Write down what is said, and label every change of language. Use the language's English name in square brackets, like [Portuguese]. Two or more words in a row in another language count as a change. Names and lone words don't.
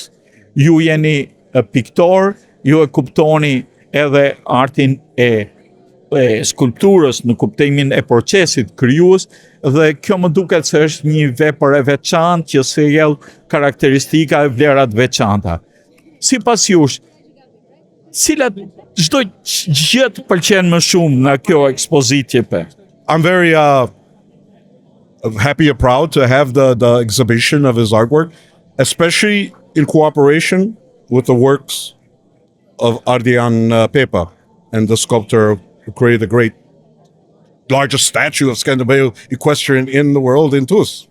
[Albanian] Ju jeni piktor, ju e kuptoni edhe artin e skulpturës në kuptimin e procesit krijues dhe kjo më duket se është një vepër e veçantë që sjell karakteristika e vlera të veçanta. Sipas jush, cilat çdo gjë të pëlqen më shumë nga kjo ekspozitë pe? [English] I'm very happy and proud to have the exhibition of his artwork, especially in cooperation with the works of Ardian Pepa and the sculptor who created the largest statue of Skënderbeu equestrian in the world in Tus.